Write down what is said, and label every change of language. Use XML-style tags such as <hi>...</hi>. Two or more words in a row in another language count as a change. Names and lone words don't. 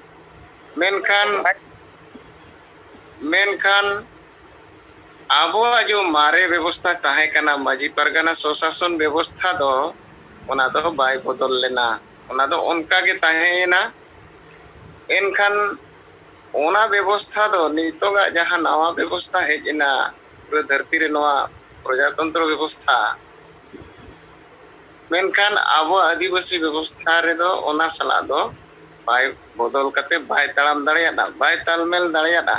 <sat>मेनखान आबो जो मारे व्यवस्था ताहे कना माजी परगना स्वशासन व्यवस्था दो ओना दो बाय बदल लेना, ओना दो उनका के ताहेना। एनखान ओना व्यवस्था दो नितोगा जहां नवा व्यवस्था हेजना पूरा धरती रे नवा प्रजातंत्र व्यवस्था, मेनखान आबो आदिवासी व्यवस्था रे दो ओना सला दो बाय बदल कते बाय ताड़ाम दाड़ेयादा, बाय तालमेल दाड़ेयादा।</sat>